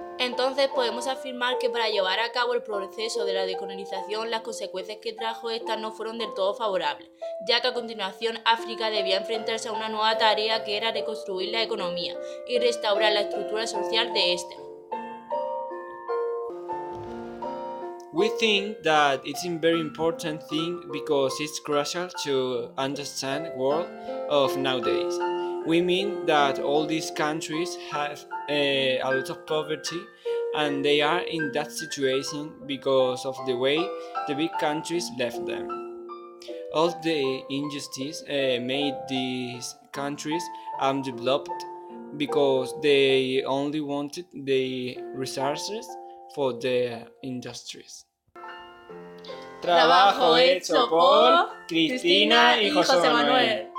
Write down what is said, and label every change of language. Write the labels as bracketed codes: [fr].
[es] Entonces podemos afirmar que para llevar a cabo el proceso de la decolonización, las consecuencias que trajo esta no fueron del todo favorables, ya que a continuación África debía enfrentarse a una nueva tarea que era reconstruir la economía y restaurar la estructura social de ésta. [en] We think that it's a very important thing because it's crucial to understand the world of nowadays. We mean that all these countries have a lot of poverty and they are in that situation because of the way the big countries left them. All the injustice made these countries undeveloped because they only wanted the resources for their industries. [es] Trabajo hecho por Cristina y José Manuel.